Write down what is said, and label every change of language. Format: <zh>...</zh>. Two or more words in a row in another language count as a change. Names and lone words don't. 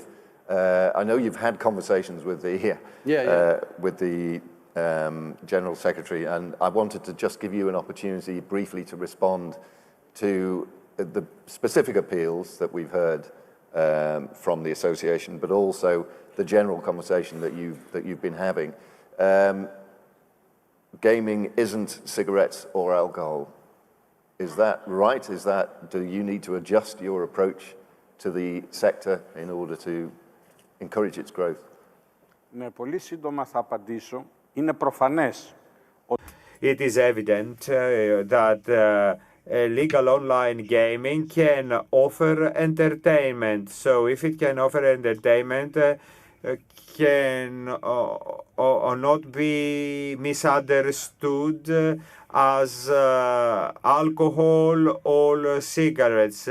<en>I know you've had conversations with the General Secretary, and I wanted to just give you an opportunity briefly to respond to the specific appeals that we've heard from the association, but also the general conversation that you've been having. Gaming isn't cigarettes or alcohol. Is that right? Do you need to adjust your approach to the sector in order to encourage its growth?</en> <el>Ναι, πολύ σύντομα θα απαντήσω. Είναι προφανές.</el> <en>It is evident that legal online gaming can offer entertainment. So if it can offer entertainment, can not be misunderstood as alcohol or cigarettes.</en>